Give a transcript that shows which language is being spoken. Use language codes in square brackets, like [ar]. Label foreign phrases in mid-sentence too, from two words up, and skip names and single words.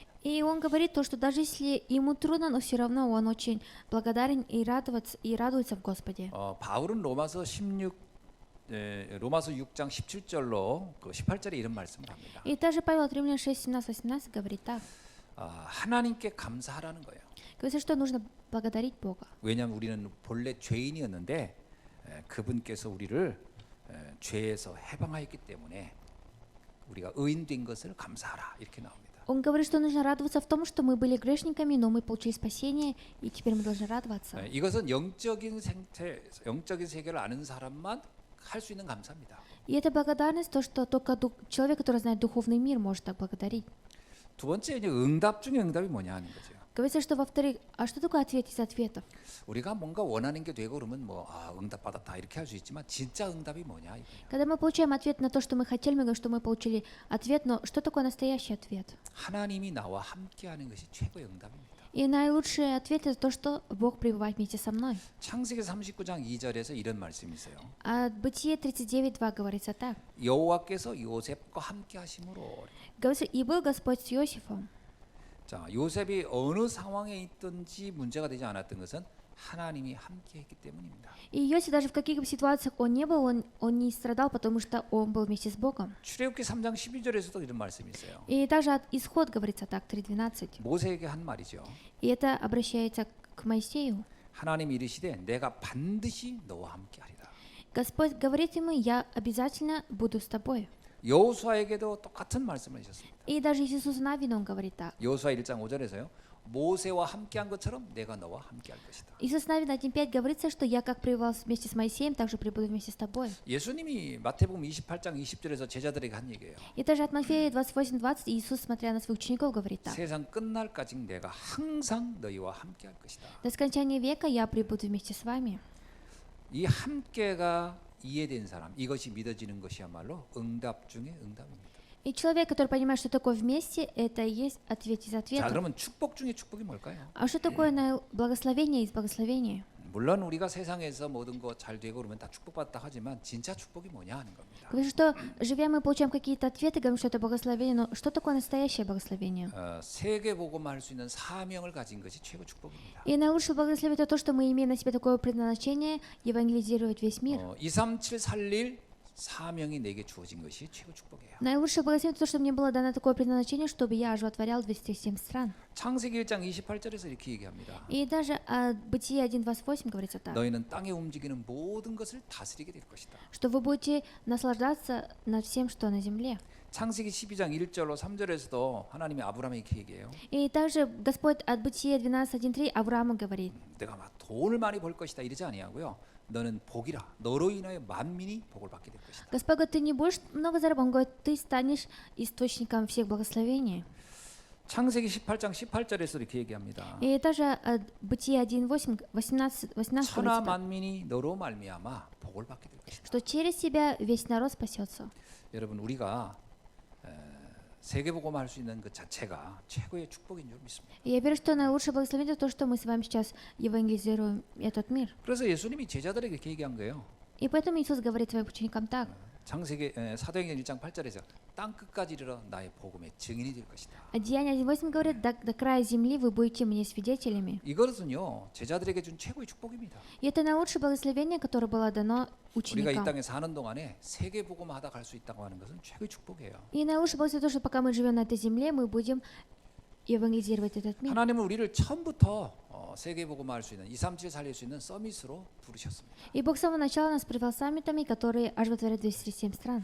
[ru] И он говорит то, что даже если ему трудно, но все равно он очень благодарен и радуется в Господе. [ko] 바울은 로마서 6장 17절로 18절에 이런 말씀을 합니다. [ru] И также Павел от Римлян 6:17-18 говорит так. [ko] 하나님께 감사하라는 거예요. [ru] Говорится, что нужно благодарить Бога. [ko] 왜냐하면 우리는 본래 죄인이었는데 그분께서 우리를 죄에서 해방하였기 때문에 우리가 의인된 것을 감사하라 이렇게 나옵니다. [ru] Он говорит, что нужно радоваться в том, что мы были грешниками, но мы получили спасение, и теперь мы должны радоваться. [ko] 이것은 영적인 세계를 아는 사람만 할 수 있는 감사입니다. [ru] И это благодарность, то, что только человек, который знает духовный мир, может так благодарить. [ko] 두 번째 이제 응답 중에 응답이 뭐냐 하는 거죠. [ru] Говорится, что во-вторых, а что такое ответ из ответов? [ko] 우리가 뭔가 원하는 게 되고 그러면 응답 받았다 이렇게 할 수 있지만 진짜 응답이 뭐냐 이거예요. [ru] Когда мы получаем ответ на то, что мы хотели, мы говорим, что мы получили ответ, но что такое настоящий ответ? [ko] 하나님이 나와 함께하는 것이 최고의 응답입니다. [ru] И наилучший ответ это то, что Бог пребывает вместе со мной. [ko] 창세기 39장 2절에서 이런 말씀이 있어요. [ru] А Бытие 39:2 говорится так. [ko] 여호와께서 요셉과 함께하심으로. [ru] Говорится, и был Господь с Иосифом. [ko] 자, 요셉이 어느 상황에 있든지 문제가 되지 않았던 것은 하나님이 함께했기 때문입니다. [ru] И Иосиф даже в каких бы ситуациях он не был, он не страдал, потому что он был вместе с Богом. [ko] 출애굽기 3장 12절에서도 이런 말씀이 있어요. [ru] И также от Исход говорится так, 3:12. [ko] 모세에게 한 말이죠. [ru] И это обращается к Моисею. [ko] 하나님이 이르시되 내가 반드시 너와 함께하리라. [ru] Господь говорит ему, я обязательно буду с тобой. [ko] 여호수아에게도 똑같은 말씀을 하셨습니다. [ru] И даже Иисусу Навину он говорит так. [ko] 여호수아 1장 5절에서요. 모세와 함께한 것처럼 내가 너와 함께할 것이다. [ru] Иисус Навин 1:5 говорится, что я как пребывал вместе с Моисеем, так же пребуду вместе с тобой. [ko] 예수님이 마태복음 28장 20절에서 제자들에게 한 얘기예요. [ru] И также от Матфея 28:20 Иисус, смотря на своих учеников, говорит так. [ko] 세상 끝날까지 내가 항상 너희와 함께할 것이다. [ru] До скончания века я пребуду вместе с вами. [ko] 이 함께가 이해된 사람, 이것이 믿어지는 것이야말로 응답 중에 응답입니다. [ru] И человек, который понимает, что такое вместе, это и есть ответ из [ko] 자, [ru] ответов. [ko] 그러면 축복 중에 축복이 뭘까요? [ru] А что такое благословение из благословения? [ko] 물론 우리가 세상에서 모든 거 잘 되고 그러면 다 축복받다 하지만 진짜 축복이 뭐냐 하는 겁니다. [ru] Говорит, что живя мы получаем какие-то ответы, говорим, что это благословение, но что такое настоящее благословение? [ko] 세계 복음화 할 수 있는 사명을 가진 것이 최고 축복입니다. [ru] И наилучшее благословение это то, что мы имеем на себе такое предназначение евангелизировать весь мир. [ko] 237 살릴 사명이 내게 주어진 것이 최고 축복이에요. [ru] Наилучшее благословение это то, что мне было дано такое предназначение, чтобы я оживотворял 207 стран. [ko] 창세기 1장 28절에서 이렇게 얘기합니다. [ru] И даже о Бытие 1:28 говорится так, [ko] 너희는 땅에 움직이는 모든 것을 다스리게 될 것이다. [ru] что вы будете наслаждаться над всем, что на земле. [ko] 창세기 12장 1절로 3절에서도 하나님이 아브라함에게 이렇게 얘기해요. [ru] И также Господь от Бытия 12:1-3 Аврааму говорит, [ko] 내가 막 돈을 많이 벌 것이다 이러지 아니하고요. 너는 복이라. 너로 인하여 만민이 복을 받게 될 것이다. [ru] Господь говорит, ты не будешь много зарабатывать, он говорит, ты станешь источником всех благословений. [ko] 창세기 18장 18절에서 이렇게 얘기합니다. [ru] И также от Бытия 1:18 18 [ko] 천하 [ru] говорится так, [ko] 만민이 너로 말미암아 복을 받게 될 것이다. [ru] что через тебя весь народ спасется. [ko] 여러분 우리가 세계복음화 할 수 있는 그 자체가 최고의 축복인 줄 믿습니다. [ru] И я верю, что наилучшее благословение это то, что мы с вами сейчас евангелизируем этот мир. [ko] 그래서 예수님이 제자들에게 이렇게 얘기한 거예요. [ru] И поэтому Иисус говорит своим ученикам так. [ko] 창세기 사도행전 1장 8절에서 땅 끝까지 이르러 나의 복음의 증인이 될 것이다. [ru] Деяние 1:8 говорит, до края земли вы будете мне свидетелями. [ko] 이것은요 제자들에게 준 최고의 축복입니다. [ru] И это наилучшее благословение, которое было дано [ko] 우리가 이 [ru] ученикам. [ko] 땅에 사는 동안에 세계복음화하다 갈 수 있다고 하는 것은 최고의 축복이에요. [ru] И наилучшее благословение то, что пока мы живем на этой земле, мы будем евангелизировать этот мир. [ko] 하나님은 우리를 처음부터 세계복음화 할 수 있는 237 살릴 수 있는 서밋으로 부르셨습니다. [ru] И Бог с самого начала нас привел саммитами, которые оживотворят 207 стран.